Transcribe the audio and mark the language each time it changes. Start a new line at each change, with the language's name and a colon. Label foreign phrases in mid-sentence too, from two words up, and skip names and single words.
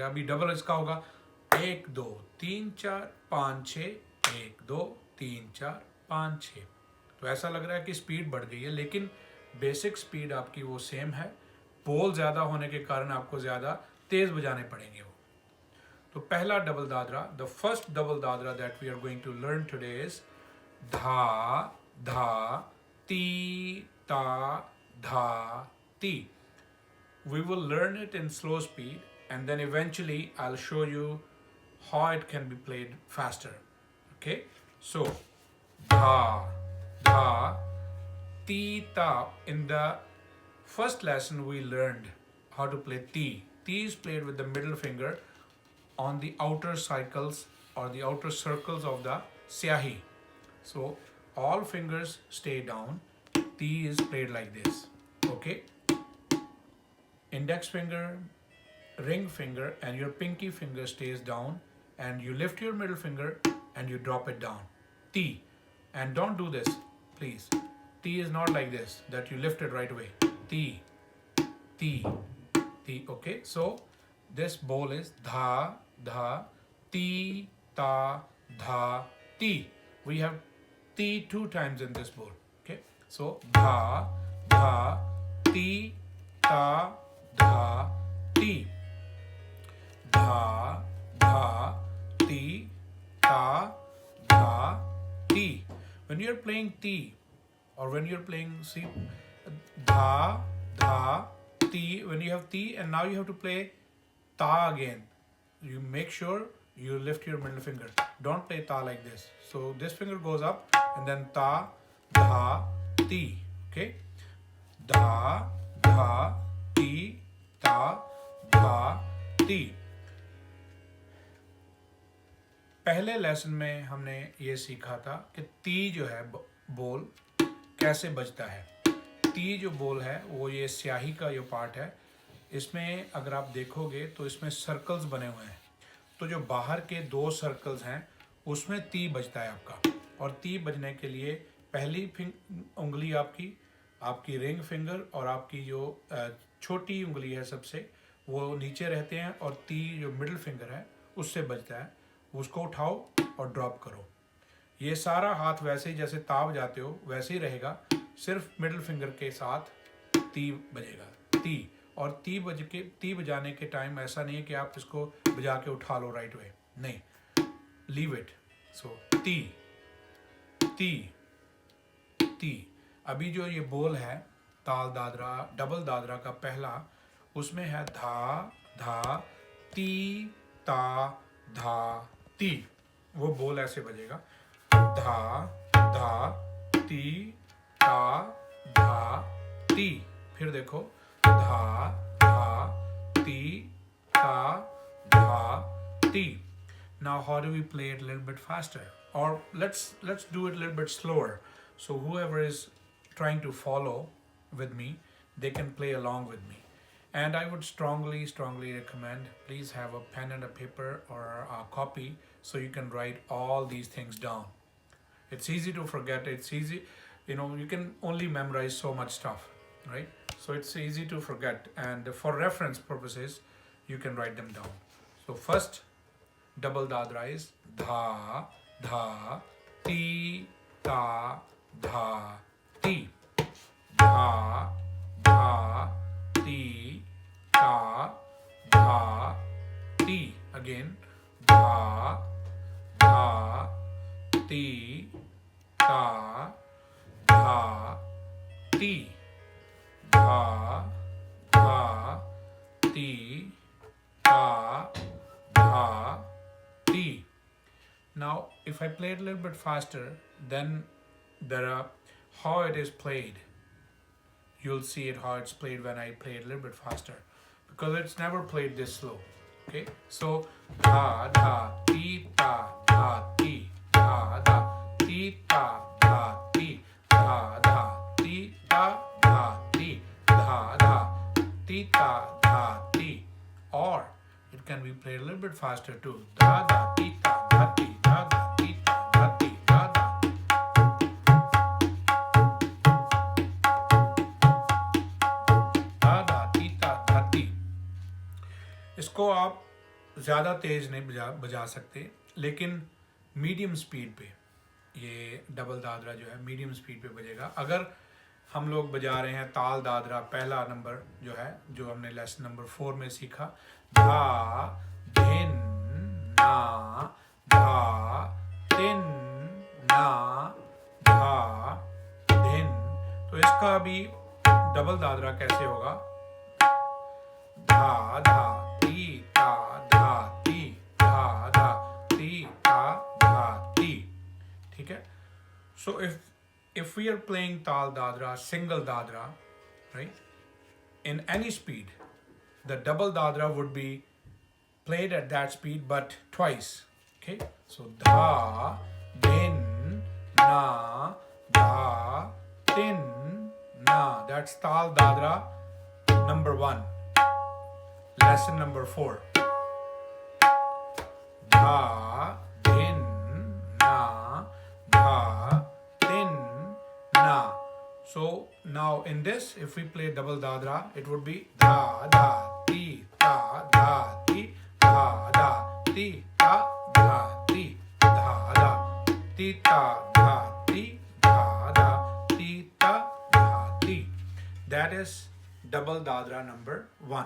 Hindi: अभी डबल इसका होगा 1 2 3 4 5 6, 1 2 3 4 5 6। तो ऐसा लग रहा है कि स्पीड बढ़ गई है, लेकिन
English: basic speed
Hindi: आपकी वो सेम है। बोल ज़्यादा होने के कारण आपको ज़्यादा तेज़ बजाने पड़ेंगे वो। तो पहला डबल दादरा,
English: the first double dadra that we are going to learn today is धा धा ती ता धा ती. We will learn it in slow speed, and then eventually I'll show you how it can be played faster. Okay, so dha dha ti ta. In the first lesson we learned how to play ti. Ti is played with the middle finger on the outer cycles or the outer circles of the syahi. So all fingers stay down. Ti is played like this. Okay, index finger, ring finger and your pinky finger stays down, and you lift your middle finger and you drop it down. T. And don't do this, please. T is not like this, that you lift it right away. T, T, T. Okay, so this bowl is dha, dha, ti, ta, dha, ti. We have ti 2 times in this bowl. Okay, so dha, dha, ti, ta, dha, ti. Dha, dha, ti, ta, dha, ti. When you're playing ti, or when you're playing, see, dha, dha, ti, when you have ti and now you have to play ta again. you make sure you lift your middle finger. Don't play ta like this. So this finger goes up and then ta, dha, ti. Okay? Dha, dha, ti, ta, dha, ti.
Hindi: पहले लेसन में हमने ये सीखा था कि ती जो है बोल कैसे बजता है. ती जो बोल है वो ये स्याही का जो पार्ट है, इसमें अगर आप देखोगे तो इसमें सर्कल्स बने हुए हैं. तो जो बाहर के 2 सर्कल्स हैं उसमें ती बजता है आपका. और ती बजने के लिए पहली उंगली आपकी
English: ring finger
Hindi: और आपकी जो छोटी उंगली है सबसे, वो नीचे रहते हैं और ती जो
English: middle finger
Hindi: है उससे बजता है. उसको उठाओ और ड्रॉप करो. ये सारा हाथ वैसे ही जैसे ताव जाते हो वैसे ही रहेगा, सिर्फ
English: middle finger
Hindi: के साथ ती बजेगा. ती. और ती बजाने के टाइम ऐसा नहीं है कि आप इसको बजा के उठा लो
English: right away,
Hindi: नहीं,
English: leave it.
Hindi: सो ती ती ती. अभी जो ये बोल है ताल दादरा डबल दादरा का पहला, उसमें है धा धा ती ता धा ती. वो बोल ऐसे बजेगा, धा धा ती ता धा ती. फिर देखो, धा धा ती ता धा ती.
English: Now how do we play it a little bit faster? Or let's do it a little bit slower. So whoever is trying to follow with me, they can play along with me. And I would strongly recommend, please have a pen and a paper or a copy so you can write all these things down. It's easy to forget. It's easy, you can only memorize so much stuff, right? So it's easy to forget. And for reference purposes, you can write them down. So first, double dadra is dha dha ti ta dha ti. Dha dha ti ta dha ti. Again, dha dha ti ta dha ti. Dha dha ti ta dha ti. Now if I play it a little bit faster, then how it is played. You'll see it how it's played when I play it a little bit faster, because it's never played this slow. Okay, so dha dha ti ta dha ti, dha dha ti ta dha ti, dha dha ti ta dha ti, dha dha ti ta dha ti. Or it can be played a little bit faster too. Dha dha ti ta dha ti, dha dha ti ta dha ti, dha dha.
Hindi: इसको आप ज़्यादा तेज़ नहीं बजा सकते, लेकिन
English: medium speed
Hindi: पे ये डबल दादरा जो है
English: medium speed
Hindi: पे बजेगा. अगर हम लोग बजा रहे हैं ताल दादरा पहला नंबर जो है, जो हमने
English: lesson number
Hindi: 4 में सीखा, धा धिन ना धा तिन ना धा धिन. तो इसका भी डबल दादरा कैसे होगा, धा धा ती ता धा ती, धा धा ती ता धा ती. ठीक है.
English: So if we are playing tal dadra, single dadra, right, in any speed, the double dadra would be played at that speed but twice. Okay, so dha din na dha tin na. That's tal dadra number 1, lesson number 4. Dha din na dha tin na. So now in this, if we play double dadra, it would be dha dha ti ta dha ti, dha dha ti ta dha ti, dha dha ti ta dha ti, dha dha ti ta dha ti. That is double dadra number 1.